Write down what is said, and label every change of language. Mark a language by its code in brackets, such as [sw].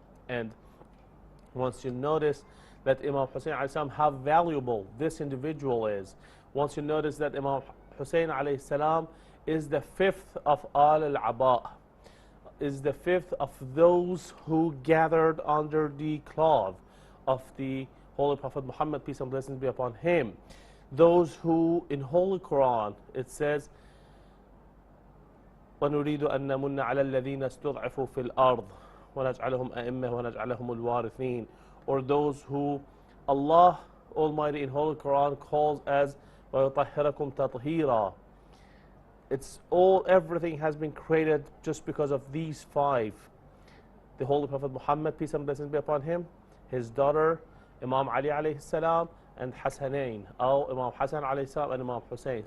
[en] And once you notice that Imam Hussein alayhi salam, how valuable this individual is, once you notice that Imam Hussein alayhi salam is the fifth of al-Aba, is the fifth of those who gathered under the cloth of the Holy Prophet Muhammad, peace and blessings be upon him. Those who in Holy Quran it says, [ar] وَنُرِيدُ أَن نَمُنَّ عَلَى الَّذِينَ اسْتُضْعِفُوا فِي الْأَرْضِ وَنَجْعَلَهُمْ أَئِمَّةً وَنَجْعَلَهُمُ الْوَارِثِينَ. [en] Or those who Allah Almighty in Holy Quran calls as [ar] وَيُطَهِّرَكُمْ تَطْهِيرًا. [en] It's all, everything has been created just because of these five. The Holy Prophet Muhammad, peace and blessings be upon him, his daughter, Imam Ali alayhi salam, and Hassanain, or Imam Hassan alayhi salam and Imam Hussein.